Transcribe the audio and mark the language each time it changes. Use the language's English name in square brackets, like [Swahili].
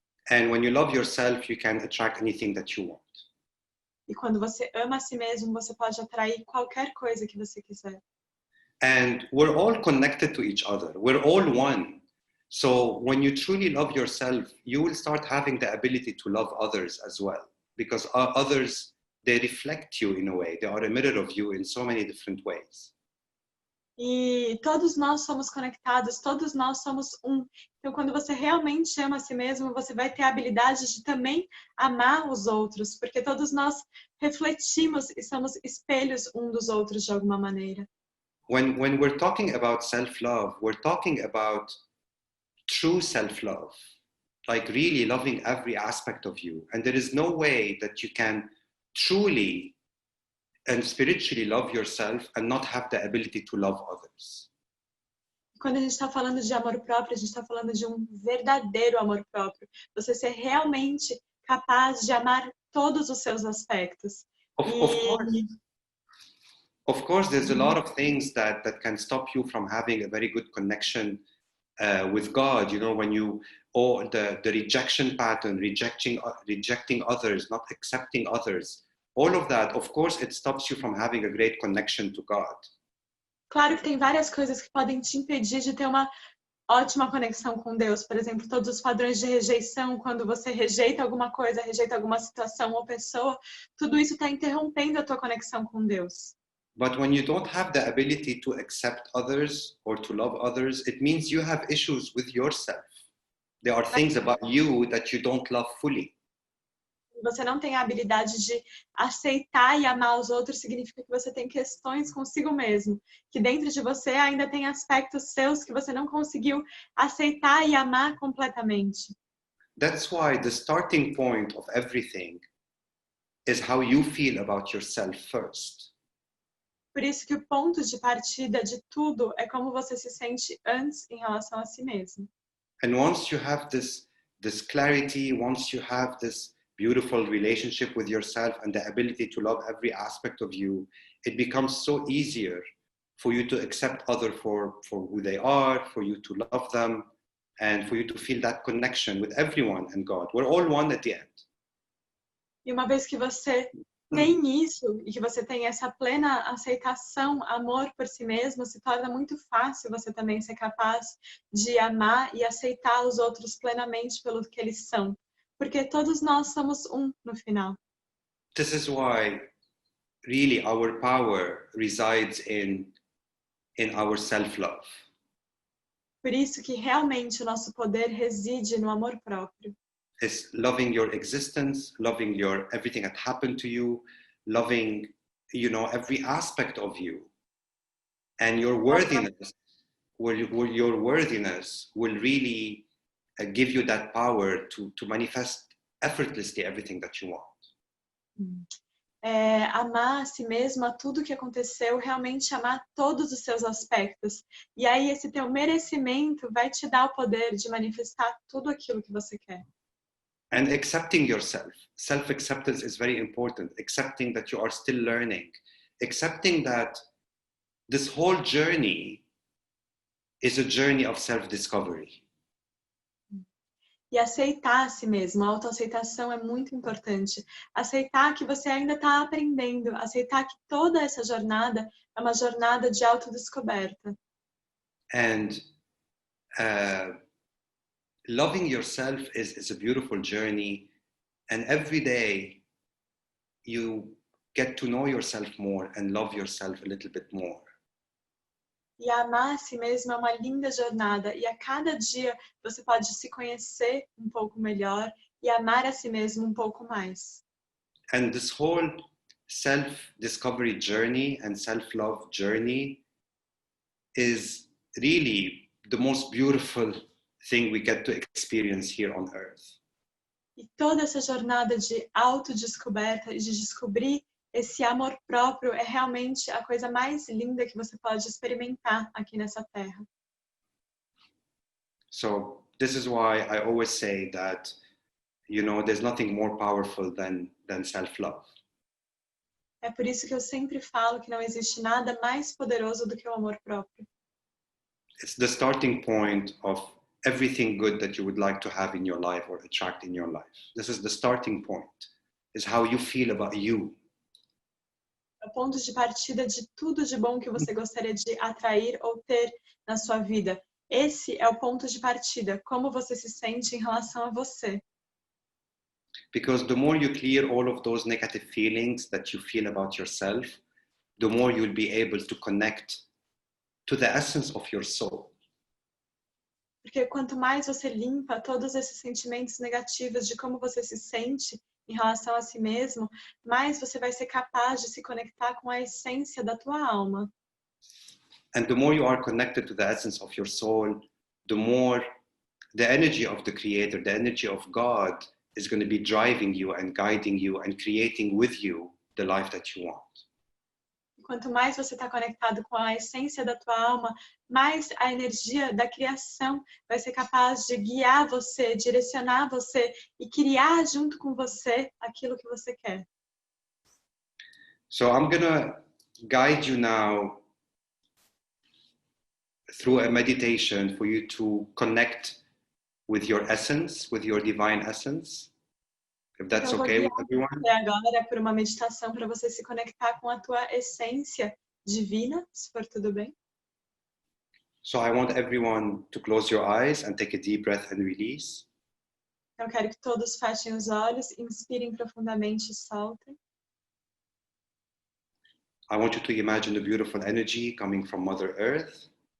[English] And when you love yourself, you can attract anything that you want. [Portuguese] E quando você ama a si mesmo, você pode atrair qualquer coisa que você quiser. [English] And we're all connected to each other. We're all one. So when you truly love yourself, you will start having the ability to love others as well. Because others, they reflect you in a way. They are a mirror of you in so many different ways. [Portuguese] E todos nós somos conectados, todos nós somos um. Então, quando você realmente ama a si mesmo, você vai ter a habilidade de também amar os outros, porque todos nós refletimos e somos espelhos um dos outros de alguma maneira. [English] When we're talking about self-love, we're talking about true self-love, like really loving every aspect of you. And there is no way that you can truly and spiritually love yourself and not have the ability to love others. [Portuguese] Quando a gente está falando de amor próprio, a gente está falando de um verdadeiro amor próprio. Você ser realmente capaz de amar todos os seus aspectos. [English] Of course, there's a lot of things that can stop you from having a very good connection with God. You know, when you, or the rejection pattern, rejecting others, not accepting others. All of that, of course, it stops you from having a great connection to God. [Portuguese] Claro que tem várias coisas que podem te impedir de ter uma ótima conexão com Deus. Por exemplo, todos os padrões de rejeição, quando você rejeita alguma coisa, rejeita alguma situação ou pessoa, tudo isso está interrompendo a tua conexão com Deus. [English] But when you don't have the ability to accept others or to love others, it means you have issues with yourself. There are things about you that you don't love fully. [Portuguese] Você não tem a habilidade de aceitar e amar os outros, significa que você tem questões consigo mesmo, que dentro de você ainda tem aspectos seus que você não conseguiu aceitar e amar completamente. [English] That's why the starting point of everything is how you feel about yourself first. [Portuguese] Por isso que o ponto de partida de tudo é como você se sente antes em relação a si mesmo. [English] And once you have this clarity, once you have this beautiful relationship with yourself and the ability to love every aspect of you, it becomes so easier for you to accept others for who they are, for you to love them, and for you to feel that connection with everyone and God. We're all one at the end. [Portuguese] E uma vez que você tem isso e que você tem essa plena aceitação, amor por si mesmo, se torna muito fácil você também ser capaz de amar e aceitar os outros plenamente pelo que eles são. Porque todos nós somos um no final. [English] This is why really our power resides in our self-love. [Portuguese] Por isso que realmente o nosso poder reside no amor próprio. [English] It's loving your existence, loving your everything that happened to you, loving, you know, every aspect of you. And your worthiness, your worthiness will really give you that power to manifest effortlessly everything that you want. [Portuguese] Amar a si mesmo, a tudo que aconteceu, realmente amar todos os seus aspectos. E aí esse teu merecimento vai te dar o poder de manifestar tudo aquilo que você quer. [English] And accepting yourself. Self-acceptance is very important. Accepting that you are still learning. Accepting that this whole journey is a journey of self-discovery. [Portuguese] E aceitar a si mesmo, a autoaceitação é muito importante. Aceitar que você ainda está aprendendo, aceitar que toda essa jornada é uma jornada de autodescoberta. [English] And loving yourself is a beautiful journey, and every day you get to know yourself more and love yourself a little bit more. [Portuguese] E amar a si mesmo é uma linda jornada, e a cada dia você pode se conhecer um pouco melhor e amar a si mesmo um pouco mais. [English] And this whole self-discovery journey and self-love journey is really the most beautiful thing we get to experience here on earth. [Portuguese] E toda essa jornada de autodescoberta e de descobrir esse amor próprio é realmente a coisa mais linda que você pode experimentar aqui nessa terra. [English] So this is why I always say that, you know, there's nothing more powerful than self-love. [Portuguese] É por isso que eu sempre falo que não existe nada mais poderoso do que o amor próprio. [English] It's the starting point of everything good that you would like to have in your life or attract in your life. This is the starting point. Is how you feel about you. [Portuguese] É o ponto de partida de tudo de bom que você gostaria de atrair ou ter na sua vida. Esse é o ponto de partida, como você se sente em relação a você. [English] Because the more you clear all of those negative feelings that you feel about yourself, the more you'll be able to connect to the essence of your soul. [Portuguese] Porque quanto mais você limpa todos esses sentimentos negativos de como você se sente em relação a si mesmo, mais você vai ser capaz de se conectar com a essência da tua alma. [English] And the more you are connected to the essence of your soul, the more the energy of the Creator, the energy of God is going to be driving you and guiding you and creating with you the life that you want. [Portuguese] Quanto mais você está conectado com a essência da tua alma, mais a energia da criação vai ser capaz de guiar você, direcionar você e criar junto com você aquilo que você quer. [English] So I'm going to guide you now through a meditation for you to connect with your essence, with your divine essence. If that's [Portuguese] Então, [English] okay [Portuguese] eu [English] with [Portuguese] vou [English] everyone. [Portuguese] guiar você agora por uma meditação para você se conectar com a tua essência divina, se for tudo bem. [English] So I want everyone to close your eyes and take a deep breath and release. [Portuguese] Eu quero que todos fechem os olhos, inspirem profundamente e soltem. [English] I want you to imagine the beautiful energy coming from Mother Earth.